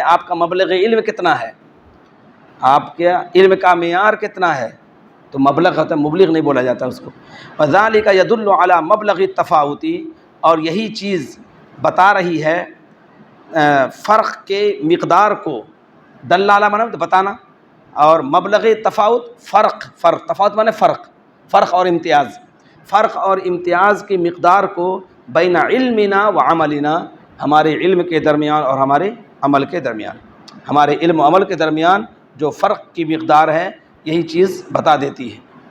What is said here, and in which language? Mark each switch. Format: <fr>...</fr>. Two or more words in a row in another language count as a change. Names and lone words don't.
<ur>آپ کا مبلغ علم کتنا ہے، آپ کے علم کا معیار کتنا ہے، تو مبلغ ہوتا ہے، مبلغ نہیں بولا جاتا اس کو.</ur> <ar>وذالک یدل علی مبلغ التفاوت،</ar> <ur>اور یہی چیز بتا رہی ہے فرق کے مقدار کو. دلالہ معنی بتانا، اور مبلغ تفاوت فرق تفاوت معنی فرق اور امتیاز، فرق اور امتیاز کی مقدار کو</ur> <ar>بین علمنا و عملنا،</ar> <ur>ہمارے علم کے درمیان اور ہمارے عمل کے درمیان، ہمارے علم و عمل کے درمیان جو فرق کی مقدار ہے، یہی چیز بتا دیتی ہے.</ur>